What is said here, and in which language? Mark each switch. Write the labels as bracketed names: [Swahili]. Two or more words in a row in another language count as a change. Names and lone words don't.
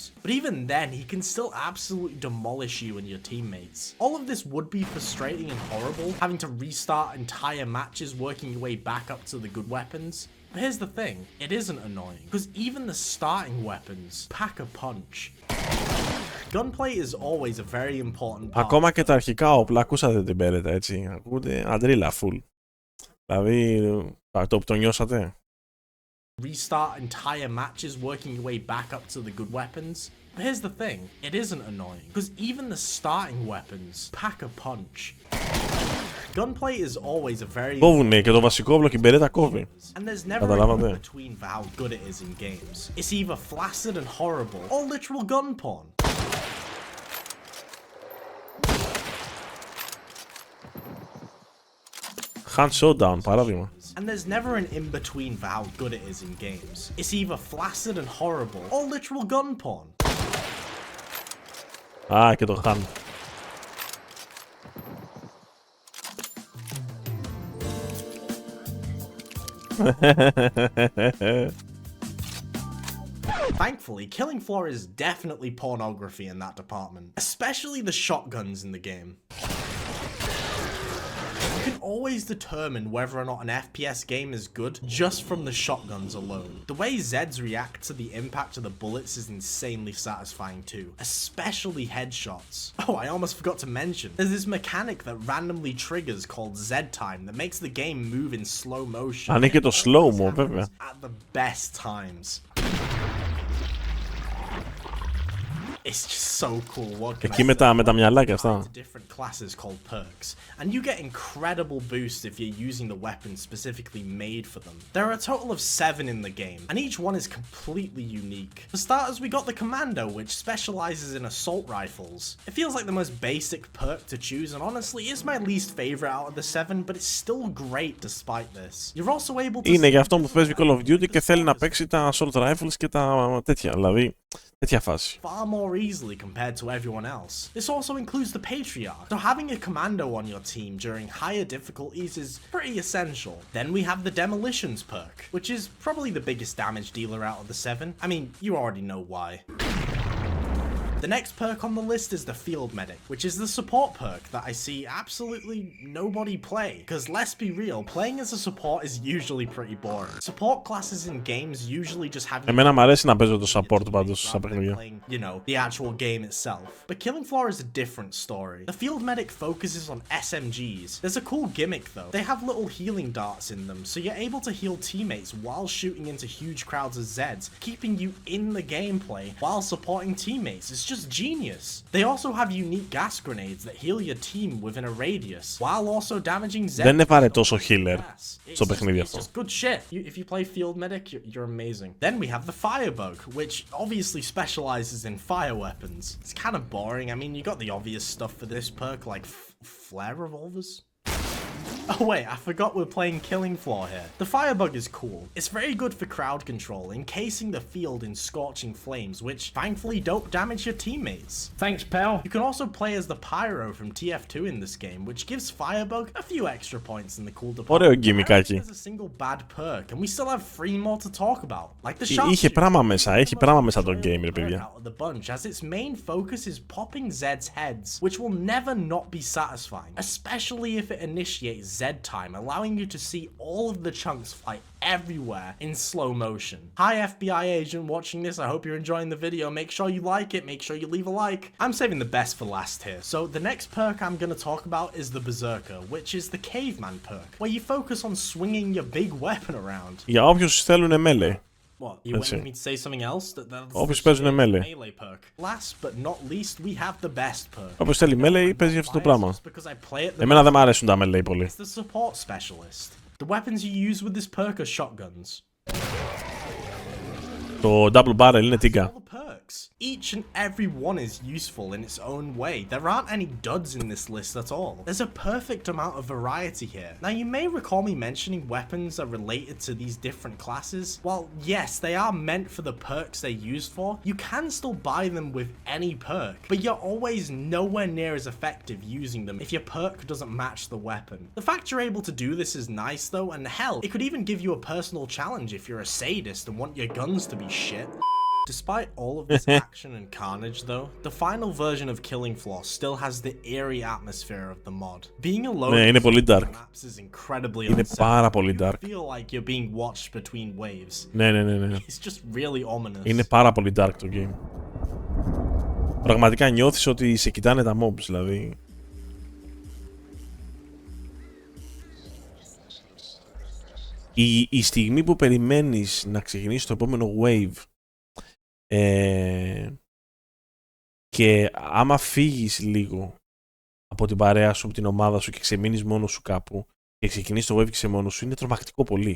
[English] But even then, he can still absolutely demolish you and your teammates. All of this would be frustrating and horrible, having to restart entire matches working your way back up to the good weapons. But here's the thing, it isn't annoying, because even the starting weapons pack a punch. Gunplay is always a very important part. [Greek] Ακόμα και τα αρχικά όπλα, ακούσατε την πέρετα, έτσι. Ακούτε αντρίλα, full. Δηλαδή, το νιώσατε. [English] Restart entire matches working your way back up to the good weapons. But here's the thing, it isn't annoying, because even the starting weapons pack a punch. Gunplay is always a very... [Greek] Κόβουνε και το βασικό όπλο και η μπερέτα κόβει. [English] And there's never a between for how good it is in games. It's either flaccid and horrible, or literal gun porn. [Greek] Hand Showdown, παράδειγμα. [English] And there's never an in-between for how good it is in games. It's either flaccid and horrible, or literal gun porn. [Greek] Α, και το χάν. [English] Thankfully, killing floor is definitely pornography in that department, especially the shotguns in the game. You can always determine whether or not an FPS game is good just from the shotguns alone. The way Zeds react to the impact of the bullets is insanely satisfying too, especially headshots. Oh, I almost forgot to mention, there's this mechanic that randomly triggers called Z time that makes the game move in slow motion. [Greek] Αν και το slow-mo, βέβαια. [English] At the best times. It's just so cool. What can [Greek] Εκεί με τα μυαλά και αυτά. [English] Different classes called perks, and you get incredible boosts if you're using the weapons specifically made for them. There are a total of 7 in the game, and each one is completely unique. For starters, we got the Commando, which specializes in assault rifles. It feels like the most basic perk to choose, and honestly, it's my least favorite out of the 7, but it's still great despite this. You're also able to. [Greek] Είναι για αυτό που παίζει Call of Duty και θέλει να παίξει τα [English] assault rifles [Greek] και τα τέτοια, δηλαδή. Τέτοια φάση. [English] Far more easily compared to everyone else. This also includes the Patriarch, so having a commando on your team during higher difficulties is pretty essential. Then we have the Demolitions perk, which is probably the biggest damage dealer out of the 7. I mean, you already know why. The next perk on the list is the Field Medic, which is the support perk that I see absolutely nobody play. Because let's be real, playing as a support is usually pretty boring. Support classes in games usually just have. [Greek] Εμένα μου αρέσει να παίζω το support πάντως στα παιχνίδια. [English] You know, the actual game itself. But Killing Floor is a different story. The Field Medic focuses on SMGs. There's a cool gimmick though. They have little healing darts in them, so you're able to heal teammates while shooting into huge crowds of Zeds, keeping you in the gameplay while supporting teammates. It's just genius. They also have unique gas grenades that heal your team within a radius, while also damaging Zeds. [Greek] Δεν είναι βαρετό τόσο healer στο παιχνίδι αυτό. [English] It's just good shit. If you play Field Medic, you're amazing. Then we have the Firebug, which obviously specializes in fire weapons. It's kind of boring. I mean, you got the obvious stuff for this perk, like flare revolvers. Oh wait, I forgot we're playing Killing Floor here. The Firebug is cool. It's very good for crowd control, encasing the field in scorching flames, which thankfully don't damage your teammates. Thanks, pal. You can also play as the Pyro from TF2 in this game, which gives Firebug a few extra points in the cool department. [Greek] Ωραίο γκιμικάκι. [English] There's a single bad perk, and we still have 3 more to talk about, like the sharpshooter. [Greek] Είχε πράγμα μέσα, έχει πράγμα μέσα το game, ρε παιδιά. [English] The bunch, as its main focus is popping Zed's heads, which will never not be satisfying, especially if it initiates Z time, allowing you to see all of the chunks fly everywhere in slow motion. Hi FBI agent watching this, I hope you're enjoying the video. Make sure you like it, make sure you leave a like. I'm saving the best for last here. So the next perk I'm gonna talk about is the Berserker, which is the Caveman perk, where you focus on swinging your big weapon around. [Greek] Για όποιους θέλουν melee. [English] What, you wanted me to say something else? [Greek] Όποιους παίζουν melee. [English] Last but not least, we have the best perk. [Greek] Όποιος θέλει melee παίζει αυτό το πράγμα. Εμένα δεν μου αρέσουν τα melee πολύ. [English] It's the support specialist. The weapons you use with this perk are shotguns. [Greek] Το [English] double barrel [Greek] είναι τίγκα. [English] Each and every one is useful in its own way. There aren't any duds in this list at all. There's a perfect amount of variety here. Now you may recall me mentioning weapons are related to these different classes. While yes, they are meant for the perks they're used for, you can still buy them with any perk, but you're always nowhere near as effective using them if your perk doesn't match the weapon. The fact you're able to do this is nice though, and hell, it could even give you a personal challenge if you're a sadist and want your guns to be shit. Despite all of this action and carnage though, the final version of Killing Floor still has the eerie atmosphere of the mod. Being alone [Greek] είναι πολύ dark. [English] is incredibly [Greek] Είναι πάρα πολύ dark. [English] You feel like you're being watched between waves. [Greek] Ναι. [English] It's just really ominous. [Greek] Είναι πάρα πολύ dark το game. Πραγματικά νιώθεις ότι σε κοιτάνε τα mobs, δηλαδή. Η στιγμή που περιμένεις να ξεκινήσει το επόμενο wave και άμα φύγεις λίγο από την παρέα σου, από την ομάδα σου και ξεμείνεις μόνος σου κάπου και ξεκινήσεις το wave και σε μόνος σου, είναι τρομακτικό πολύ.